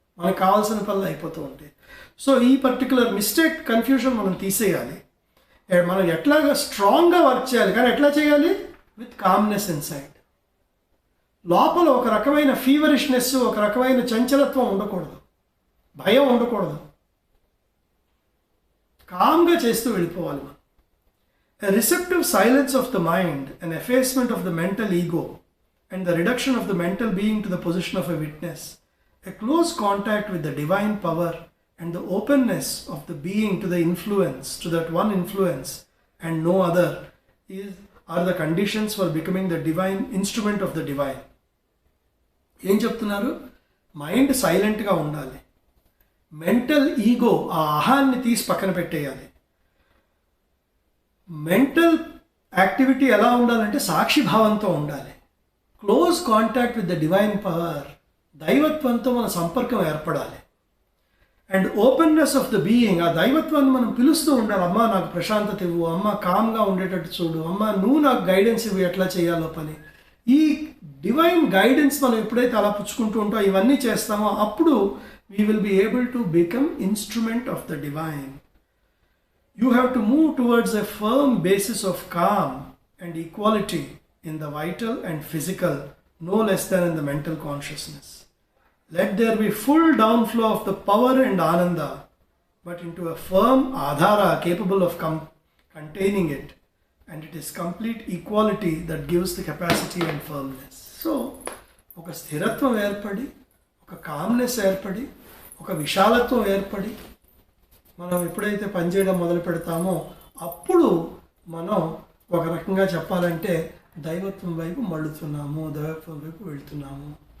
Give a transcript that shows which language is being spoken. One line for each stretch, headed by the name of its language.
Telugu: మనకు కావాల్సిన పనులు అయిపోతూ ఉంటాయి. సో ఈ పర్టికులర్ మిస్టేక్, కన్ఫ్యూజన్ మనం తీసేయాలి. మనం ఎట్లాగా స్ట్రాంగ్గా వర్క్ చేయాలి, కానీ ఎట్లా చేయాలి?
English: With calmness inside.
Telugu: లోపల ఒక రకమైన ఫీవరిష్నెస్, ఒక రకమైన చంచలత్వం ఉండకూడదు, భయం ఉండకూడదు. కామ్గా చేస్తూ వెళ్ళిపోవాలి మనం.
English: A receptive silence of the mind, an effacement of the mental ego, and the reduction of the mental being to the position of a witness, a close contact with the divine power, and the openness of the being to the influence, to that one influence and no other, are the conditions for becoming the divine instrument of the divine.
Telugu: ఏం చెప్తున్నారు? Mind సైలెంట్గా ఉండాలి, mental ego, ఆ అహాన్ని తీసి పక్కన పెట్టేయాలి. Mental activity ఎలా ఉండాలంటే సాక్షిభావంతో ఉండాలి.
English: close contact with the divine power,
Telugu: దైవత్వంతో మన సంపర్కం ఏర్పడాలి.
English: and openness of the being,
Telugu: ఆ దైవత్వాన్ని మనం పిలుస్తూ ఉండాలి. అమ్మ నాకు ప్రశాంతత ఇవ్వు, అమ్మ కామ్గా ఉండేటట్టు చూడు, అమ్మ నువ్వు నాకు గైడెన్స్ ఇవ్వు ఎట్లా చేయాలో పని. ఈ డివైన్ గైడెన్స్ మనం ఎప్పుడైతే అలా పుచ్చుకుంటూ ఉంటామో, ఇవన్నీ చేస్తామో, అప్పుడు
English: We will be able to become instrument of the divine. You have to move towards a firm basis of calm and equality in the vital and physical, no less than in the mental consciousness. Let there be full downflow of the power and ananda, but into a firm adhara capable of containing it, and it is complete equality that gives the capacity and firmness.
Telugu: So, ఒక స్థిరత్వం ఏర్పడి, ఒక calmness ఏర్పడి, ఒక విశాలత్వం ఏర్పడి, మనం ఎప్పుడైతే పనిచేయడం మొదలు పెడతామో అప్పుడు మనం ఒక రకంగా చెప్పాలంటే దైవత్వం వైపు మళ్ళుతున్నాము, దైవత్వం వైపు వెళ్తున్నాము.